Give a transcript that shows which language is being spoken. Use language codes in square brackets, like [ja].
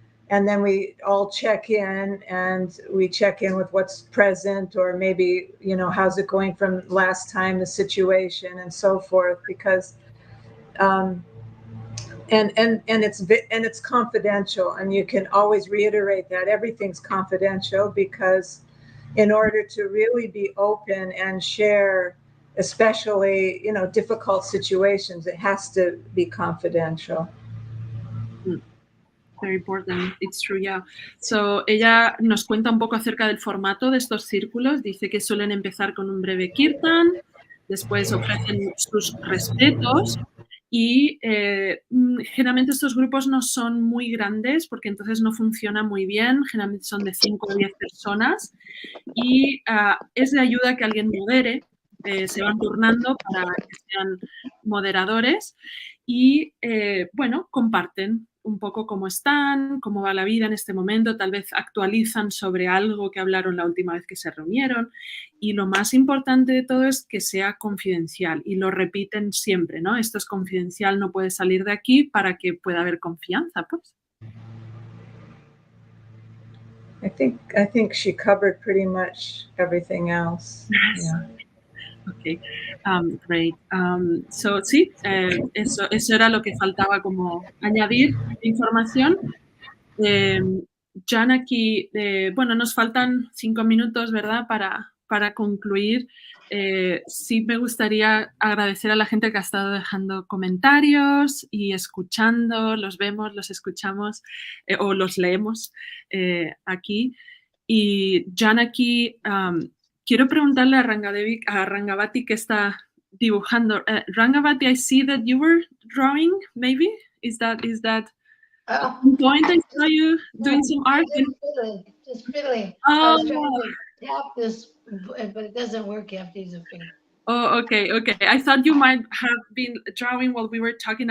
[en] And then we all check in, and we check in with what's present, or maybe, how's it going from last time, the situation, and so forth, because and it's confidential, and you can always reiterate that everything's confidential, because in order to really be open and share, especially difficult situations, it has to be confidential. Very important, it's true, yeah. [es] So ella nos cuenta un poco acerca del formato de estos círculos. Dice que suelen empezar con un breve kirtan, después ofrecen sus respetos, y generalmente estos grupos no son muy grandes, porque entonces no funciona muy bien. Generalmente son de 5 o 10 personas, y es de ayuda que alguien modere. Se van turnando para que sean moderadores y, comparten un poco cómo están, cómo va la vida en este momento, tal vez actualizan sobre algo que hablaron la última vez que se reunieron, y lo más importante de todo es que sea confidencial, y lo repiten siempre, ¿no? Esto es confidencial, no puede salir de aquí, para que pueda haber confianza, pues. [en] I think she covered pretty much everything else. Yeah. Okay, great. [es] So sí, eso era lo que faltaba como añadir información. Janaki, bueno, nos faltan 5 minutos, ¿verdad?, para concluir. Sí me gustaría agradecer a la gente que ha estado dejando comentarios y escuchando, los vemos, los escuchamos o los leemos aquí. Y Janaki, quiero preguntarle a Rangavati que está dibujando. [en] Rangavati, I see that you were drawing, maybe? Is that Oh, point I saw you doing some art? just fiddling. Oh. I was trying to tap this, but it doesn't work. You have to use a finger. Oh, okay. I thought you might have been drawing while we were talking.